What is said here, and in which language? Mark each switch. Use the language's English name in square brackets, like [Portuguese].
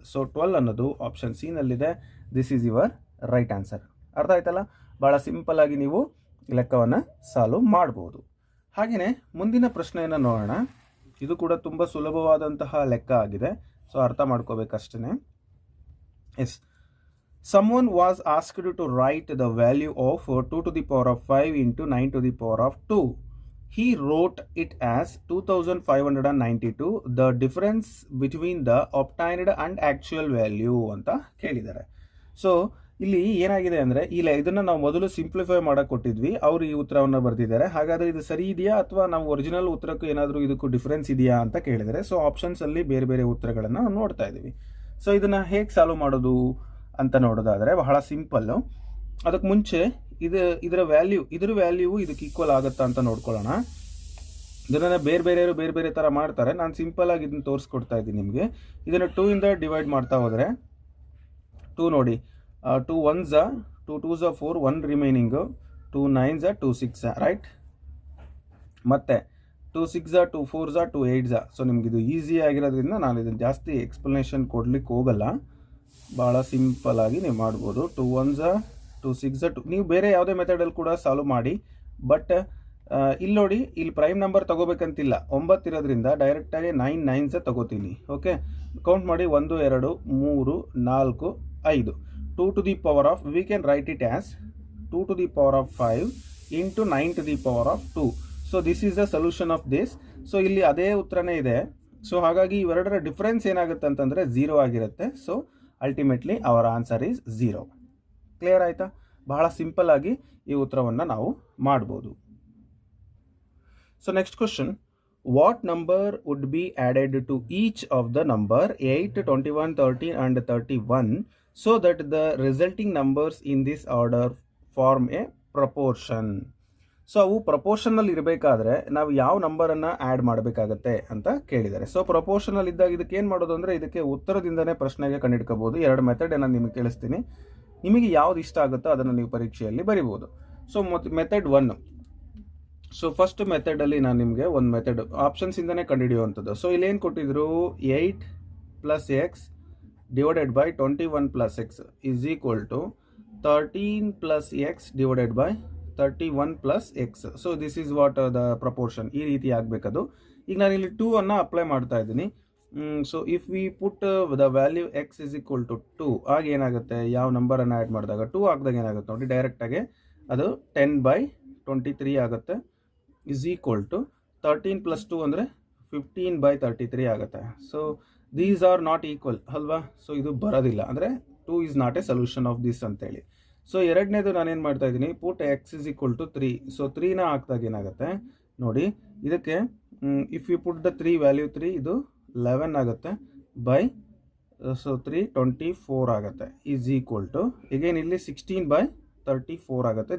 [Kannada] So 12 ಅನ್ನೋದು option C ನಲ್ಲಿದೆ. [English] This is your right answer. [Kannada] ಅರ್ಥ ಆಯ್ತಲ್ಲ, ಭಾಳ ಸಿಂಪಲ್ ಆಗಿ ನೀವು ಲೆಕ್ಕವನ್ನು ಸಾಲ್ವ್ ಮಾಡ್ಬೋದು. ಹಾಗೆಯೇ ಮುಂದಿನ ಪ್ರಶ್ನೆಯನ್ನು ನೋಡೋಣ. ಇದು ಕೂಡ ತುಂಬ ಸುಲಭವಾದಂತಹ ಲೆಕ್ಕ ಆಗಿದೆ, ಸೊ ಅರ್ಥ ಮಾಡ್ಕೋಬೇಕಷ್ಟೇ. [English] Yes, someone was asked to write the value of 2 to the power of 5 into 9 to the power of 2. He wrote it as 2592. The difference between the obtained and actual value [Kannada] ಅಂತ ಕೇಳಿದ್ದಾರೆ. So ಇಲ್ಲಿ ಏನಾಗಿದೆ ಅಂದರೆ ಇದನ್ನು ನಾವು ಮೊದಲು simplify ಮಾಡಕ್ಕೆ ಕೊಟ್ಟಿದ್ವಿ, ಅವರು ಈ ಉತ್ತರವನ್ನು ಬರೆದಿದ್ದಾರೆ. ಹಾಗಾದರೆ ಇದು ಸರಿ ಇದೆಯಾ ಅಥವಾ ನಾವು ಒರಿಜಿನಲ್ ಉತ್ತರಕ್ಕೂ ಏನಾದರೂ ಇದಕ್ಕೂ ಡಿಫ್ರೆನ್ಸ್ ಇದೆಯಾ ಅಂತ ಕೇಳಿದರೆ, ಸೊ ಆಪ್ಷನ್ಸಲ್ಲಿ ಬೇರೆ ಬೇರೆ ಉತ್ತರಗಳನ್ನು ನೋಡ್ತಾ ಇದ್ದೀವಿ. ಸೊ ಇದನ್ನು ಹೇಗೆ ಸಾಲ್ವ್ ಮಾಡೋದು ಅಂತ ನೋಡೋದಾದರೆ ಬಹಳ ಸಿಂಪಲ್ಲು. ಅದಕ್ಕೆ ಮುಂಚೆ ಇದರ ವ್ಯಾಲ್ಯೂ ಇದಕ್ಕೆ ಈಕ್ವಲ್ ಆಗುತ್ತಾ ಅಂತ ನೋಡ್ಕೊಳ್ಳೋಣ. ಇದನ್ನು ಬೇರೆ ಬೇರೆ ಥರ ಮಾಡ್ತಾರೆ, ನಾನು ಸಿಂಪಲಾಗಿ ಇದನ್ನು ತೋರಿಸ್ಕೊಡ್ತಾ ಇದ್ದೀನಿ ನಿಮಗೆ. ಇದನ್ನು 2 ಇಂದ ಡಿವೈಡ್ ಮಾಡ್ತಾ ಹೋದರೆ 2 ನೋಡಿ, 2 1s 2 2s 4, 1 remaining, 2 9s 2 6 right. ಮತ್ತು 2 6 2 4s 2 8s. ಸೊ ನಿಮ್ಗೆ ಇದು ಈಸಿ ಆಗಿರೋದ್ರಿಂದ ನಾನು ಇದನ್ನು ಜಾಸ್ತಿ ಎಕ್ಸ್ಪ್ಲನೇಷನ್ ಕೊಡ್ಲಿಕ್ಕೆ ಹೋಗಲ್ಲ, ಭಾಳ ಸಿಂಪಲ್ ಆಗಿ ನೀವು ಮಾಡ್ಬೋದು. 2 1s 2 6 2. ನೀವು ಬೇರೆ ಯಾವುದೇ ಮೆಥಡಲ್ಲಿ ಕೂಡ ಸಾಲ್ವ್ ಮಾಡಿ, ಬಟ್ ಇಲ್ಲಿ ನೋಡಿ, ಇಲ್ಲಿ ಪ್ರೈಮ್ ನಂಬರ್ ತಗೋಬೇಕಂತಿಲ್ಲ, 9 ಇರೋದ್ರಿಂದ ಡೈರೆಕ್ಟಾಗಿ 9 9s ತಗೋತೀನಿ. ಓಕೆ, ಕೌಂಟ್ ಮಾಡಿ, 1 2 3 4 5. [English] 2 to the power of, we can write it as 2 to the power of 5 into 9 to the power of 2. So this is the solution of this. [Kannada] So ಇಲ್ಲಿ ಅದೇ ಉತ್ತರನೇ ಇದೆ. So ಹಾಗಾಗಿ ಇವೆರಡರ difference ಏನಾಗುತ್ತೆ ಅಂತಂದರೆ 0 ಆಗಿರುತ್ತೆ. [English] So ultimately our answer is 0. [Kannada] Clear ಆಯಿತಾ? ಬಹಳ ಸಿಂಪಲ್ ಆಗಿ ಈ ಉತ್ತರವನ್ನು ನಾವು ಮಾಡ್ಬೋದು. [English] So next question, what number would be added to each of the number 8 21 13 and 31 so that the resulting numbers in this order form a proportion. [Kannada] So ಅವು proportional ಇರಬೇಕಾದ್ರೆ ನಾವು ಯಾವ ನಂಬರನ್ನು ಆ್ಯಡ್ ಮಾಡಬೇಕಾಗತ್ತೆ ಅಂತ ಕೇಳಿದ್ದಾರೆ. ಸೊ ಪ್ರಪೋರ್ಷನಲ್ ಇದ್ದಾಗ ಇದಕ್ಕೆ ಏನು ಮಾಡೋದು ಅಂದರೆ, ಇದಕ್ಕೆ ಉತ್ತರದಿಂದನೇ ಪ್ರಶ್ನೆಗೆ ಕಂಡುಹಿಡ್ಕೋಬೋದು. 2 ಮೆಥಡ್ ನಾನು ನಿಮಗೆ ತಿಳಿಸ್ತೀನಿ, ನಿಮಗೆ ಯಾವ್ದು ಇಷ್ಟ ಆಗುತ್ತೋ ಅದನ್ನು ನೀವು ಪರೀಕ್ಷೆಯಲ್ಲಿ ಬರಿಬೋದು. So method 1. ಸೊ ಫಸ್ಟ್ ಮೆಥಡಲ್ಲಿ ನಾನು ನಿಮಗೆ ಒಂದು ಮೆಥಡ್ ಆಪ್ಷನ್ಸಿಂದನೇ ಕಂಡುಹಿಡಿಯುವಂಥದ್ದು. [English] So ಇಲ್ಲಿ ಏನು ಕೊಟ್ಟಿದ್ರು, 8 + x divided by 21 + x is equal to 13 + x divided by 31 + x. So this is what the proportion. [Kannada] ಈ ರೀತಿ ಆಗಬೇಕದು. ಈಗ ನಾನು ಇಲ್ಲಿ 2 ಅನ್ನು ಅಪ್ಲೈ ಮಾಡ್ತಾ ಇದ್ದೀನಿ. [English] so if we put the value x is equal to 2, [Kannada] ಆಗ ಏನಾಗುತ್ತೆ, ಯಾವ ನಂಬರನ್ನು ಆ್ಯಡ್ ಮಾಡಿದಾಗ 2 ಹಾಕಿದಾಗ ಏನಾಗುತ್ತೆ ನೋಡಿ, ಡೈರೆಕ್ಟಾಗಿ ಅದು 10/23 ಆಗುತ್ತೆ. [English] is equal to 13 + 2 ಅಂದರೆ 15/33 ಆಗುತ್ತೆ. So these are not equal ಅಲ್ವಾ? [Kannada] ಸೊ ಇದು ಬರೋದಿಲ್ಲ, ಅಂದರೆ [English] 2 is not a solution of this ಅಂತೇಳಿ. [Kannada] ಸೊ ಎರಡನೇದು ನಾನೇನು ಮಾಡ್ತಾ ಇದ್ದೀನಿ, [English] Put x is equal to 3. [Kannada] So 3ನ ಹಾಕಿದಾಗ ಏನಾಗುತ್ತೆ ನೋಡಿ, ಇದಕ್ಕೆ [English] if you put the 3 value 3, [Kannada] ಇದು 11 ಆಗುತ್ತೆ ಬೈ, ಸೊ 3 24 ಆಗುತ್ತೆ. [English] is equal to again [Kannada] ಇಲ್ಲಿ 16/34 ಆಗುತ್ತೆ.